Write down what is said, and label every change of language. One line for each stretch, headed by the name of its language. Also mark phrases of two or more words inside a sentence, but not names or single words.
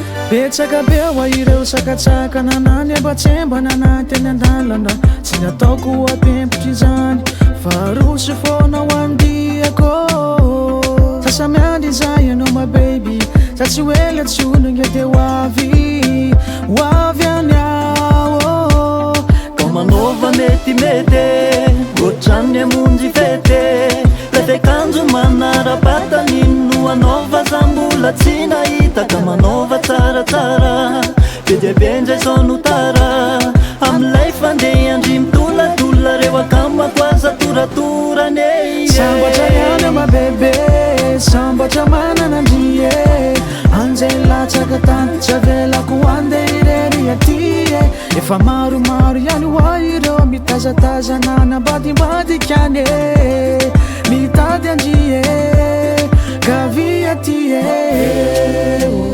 Malagasy: Betsaka be ho aho ireo sakatsaka nanany, ambatsembana na teny an-dalana. Tsy nataoko ho ampempotra izany, fa roso foana ho andiako. Sasa miandry izay ianao,
English: my baby,
Malagasy: sa tsy hoe le tsono nge de ho avy, ho avy any aho, oh. Kau manova metimety, ohatran'ny hamonjy fety. Le fiakanjo manara-batana ino anaova, za mbola tsy nahita. Ka manova tsaratsara, be dia be indray zao no tara. Amin'ilay fandeha andry mitoladolona, reo akamako aza toratorany, eh. Sambatra ihany,
English: my baby,
Malagasy: sambatra manana andry, eh. Anjay latsaka tany, tsy avelako andeha irery aty, eh. Efa maromaro ihany ho aho ireo mitazatazana nambadimbadika any, eh. Mitady andry, eh, ka vy aty, eh.